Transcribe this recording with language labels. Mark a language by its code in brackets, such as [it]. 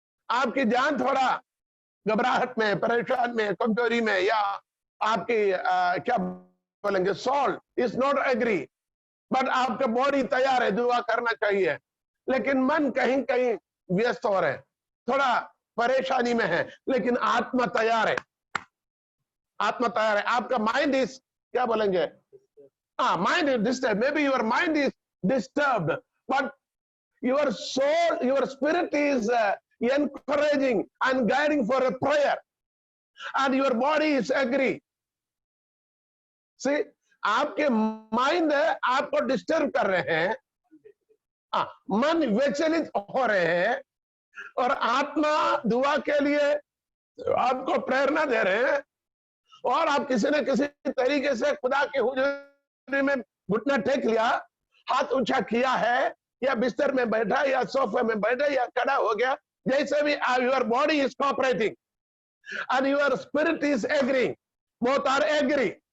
[hi] आपकी जान थोड़ा घबराहट में, परेशान में, कमजोरी में, या आपकी क्या बोलेंगे, [en] soul is not agree, but [hi] आपका बॉडी तैयार है, दुआ करना चाहिए, लेकिन मन कहीं कहीं व्यस्त हो रहे, थोड़ा परेशानी में है, लेकिन आत्मा तैयार है. आत्मा तैयार है. आपका [en] mind is, [hi] क्या बोलेंगे, [en] mind is disturbed. Maybe your mind is disturbed, but your soul, your spirit is encouraging and guiding for a prayer, and your body is agree. [hi] See, आपके माइंड आपको डिस्टर्ब कर रहे हैं, मन विचलित हो रहे हैं, और आत्मा दुआ के लिए आपको प्रेरणा दे रहे हैं, और आप किसी न किसी तरीके से खुदा की हुजूरी में घुटना टेक लिया, हाथ ऊंचा किया है, या बिस्तर में बैठा, या सोफे में बैठा, या खड़ा हो गया, जैसे भी [en] Your body is cooperating and your spirit is agreeing, both are agree.